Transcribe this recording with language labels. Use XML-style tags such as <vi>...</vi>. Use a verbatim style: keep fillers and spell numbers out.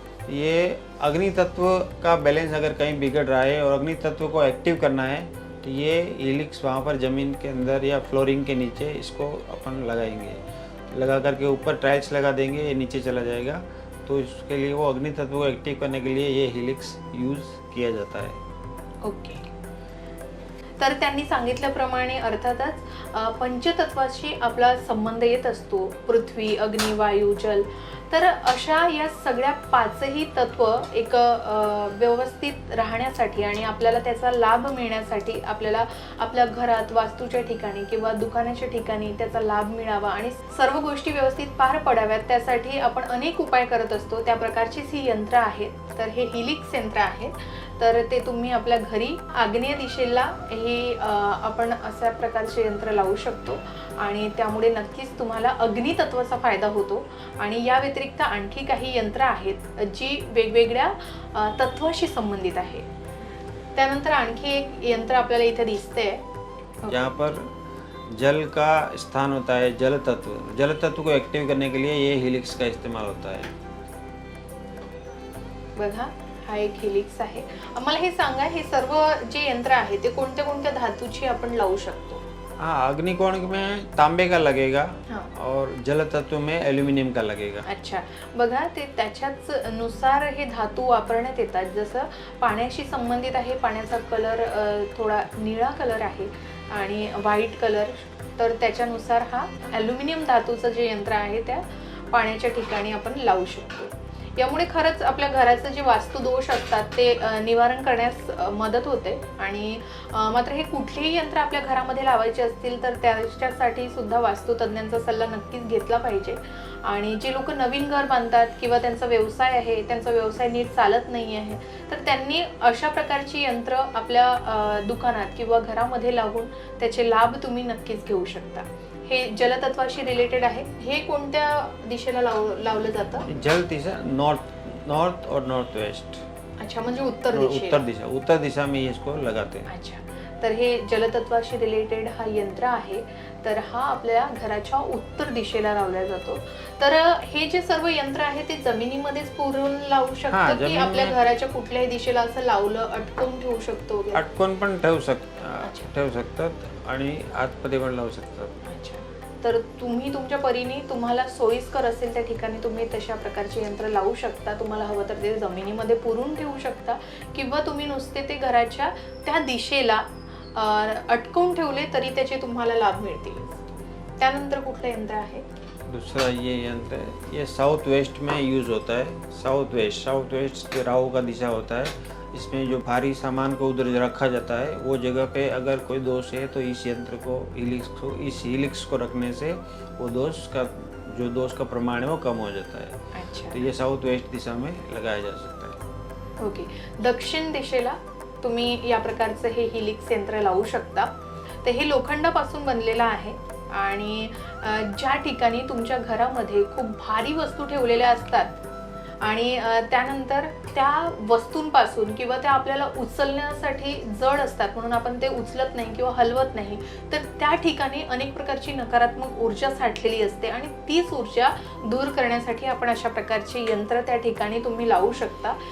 <hi>ये अग्नि तत्व का बैलेंस अगर कहीं बिगड़ रहा है और अग्नि तत्व को एक्टिव करना है तो ये हिलिक्स वहाँ पर ज़मीन के अंदर या फ्लोरिंग के नीचे इसको अपन लगाएंगे। लगा करके ऊपर टाइल्स लगा देंगे, ये नीचे चला जाएगा। तो इसके लिए वो अग्नि तत्व को एक्टिव करने के लिए ये हिलिक्स यूज़ किया जाता है। ओके.</hi> <mr>तर त्यांनी सांगितल्याप्रमाणे अर्थातच अ, पंचतत्वाशी आपला संबंध येत असतो, पृथ्वी, अग्नी, वायू, जल. तर अशा या सगळ्या पाचही तत्व एक अ, व्यवस्थित राहण्यासाठी आणि आपल्याला त्याचा लाभ मिळण्यासाठी आपल्याला आपल्या घरात, वास्तूच्या ठिकाणी किंवा दुकानाच्या ठिकाणी त्याचा लाभ मिळावा आणि सर्व गोष्टी व्यवस्थित पार पडाव्यात त्यासाठी आपण अनेक उपाय करत असतो. त्या प्रकारचीच ही यंत्र आहेत. तर हे हिलिक्स यंत्र आहे. तर ते तुम्ही आपल्या घरी आग्नेय दिशेला हे अ, आपण अशा प्रकारचे यंत्र लावू शकतो आणि त्यामुळे नक्कीच तुम्हाला अग्नितत्वाचा फायदा होतो. आणि या व्यतिरिक्त आणखी काही यंत्र आहेत जी वेगवेगळ्या अ, तत्वाशी संबंधित आहे. त्यानंतर आणखी एक यंत्र आपल्याला इथे दिसतंय.</mr> <hi>यहाँ पर जल का स्थान होता है, जल तत्व। जल तत्व को एक्टिव करने के लिए ये हिलिक्स का इस्तेमाल होता है।</hi> <mr>बघा, हा एक हेलिक्स आहे. मला हे सांगा, हे सर्व जे यंत्र आहे ते कोणत्या कोणत्या धातूची आपण लावू शकतो?</mr> <hi>हाँ, अग्निकोण में तांबे का लगेगा हां, और जल तत्व में एल्यूमिनियम का लगेगा। अच्छा.</hi> <mr>बघा, ते त्याच्याच नुसार हे धातू वापरण्यात येतात. जसं पाण्याशी संबंधित आहे, पाण्याचा कलर अ, थोडा निळा कलर आहे आणि व्हाईट कलर, तर त्याच्यानुसार हा ॲल्युमिनियम धातूचं जे यंत्र आहे त्या पाण्याच्या ठिकाणी आपण लावू शकतो. यामुळे खरंच आपल्या घराचं जे वास्तुदोष असतात ते अ, निवारण करण्यास अ, मदत होते. आणि अ, मात्र हे कुठलेही यंत्र आपल्या घरामध्ये लावायचे असतील तर त्याच्यासाठी सुद्धा वास्तुतज्ञांचा सल्ला नक्कीच घेतला पाहिजे. आणि जे लोक नवीन घर बांधतात किंवा त्यांचा व्यवसाय आहे, त्यांचा व्यवसाय नीट चालत नाही आहे, तर त्यांनी अशा प्रकारची यंत्र आपल्या अ, दुकानात किंवा घरामध्ये लावून त्याचे लाभ तुम्ही नक्कीच घेऊ शकता. हे जलतत्वाशी रिलेटेड आहे. हे कोणत्या दिशेला लाव लावलं जातं?</mr> <hi>जल दिशा नॉर्थ नॉर्थ और नॉर्थ वेस्ट,</hi> <mr>अच्छा, म्हणजे उत्तर उत्तर दिशेला.</mr> <hi>दिशा उत्तर दिशा में ये इसको लगाते हैं। अच्छा.</hi> <mr>तर हे जलतत्वाशी रिलेटेड हा यंत्र आहे. तर हा आपल्या घराच्या उत्तर दिशेला लावला जातो. तर अ, हे जे सर्व यंत्र आहे ते जमिनीमध्येच पुरून लावू हा, शकतो की जमिनीमध्ये- आपल्या घराच्या कुठल्याही दिशेला असं लावलं अटकवून ठेवू शकतो वगैरे? अटकून पण ठेवू शक</mr> <hi>अच्छा.</hi> <mr>ठेवू शकतात आणि आतमध्ये पण लावू शकतात.</mr> <hi>अच्छा.</hi> <mr>तर तुम्ही तुमच्या परीने तुम्हाला सोयीस्कर असेल त्या ठिकाणी तुम्ही तशा प्रकारचे यंत्र लावू शकता. तुम्हाला हवं तर ते जमिनीमध्ये पुरून ठेवू शकता किंवा तुम्ही नुसते ते घराच्या त्या दिशेला अं, अटकवून ठेवले तरी त्याचे तुम्हाला लाभ मिळतील. त्यानंतर कुठलं यंत्र आहे?</mr> <hi>दूसरा ये यंत्र है, ये साउथ वेस्ट में यूज़ होता है। साउथ वेस्ट साउथ वेस्ट के राहु का दिशा होता है। इसमें जो भारी सामान को उधर रखा जाता है, वो जगह पे अगर कोई दोष है तो इस यंत्र को हिलिक्स को इस हिलिक्स को रखने से वो दोष का जो दोष का प्रमाण है वो कम हो जाता है। अच्छा. तो ये साउथ वेस्ट दिशा में लगाया जा सकता है। ओके.</hi> <mr>दक्षिण दिशेला तुम्ही या प्रकारचं हे हिलिक्स यंत्र लावू शकता. तर हे लोखंडापासून बनलेलं आहे आणि अ, ज्या ठिकाणी तुमच्या घरामध्ये खूप भारी वस्तू ठेवलेल्या असतात आणि अ, त्यानंतर त्या वस्तूंपासून किंवा त्या आपल्याला उचलण्यासाठी जड असतात म्हणून आपण ते उचलत नाही किंवा हलवत नाही, तर त्या ठिकाणी अनेक प्रकारची नकारात्मक ऊर्जा साठलेली असते आणि तीच ऊर्जा दूर करण्यासाठी आपण अशा प्रकारचे यंत्र त्या ठिकाणी तुम्ही लावू शकता.</mr>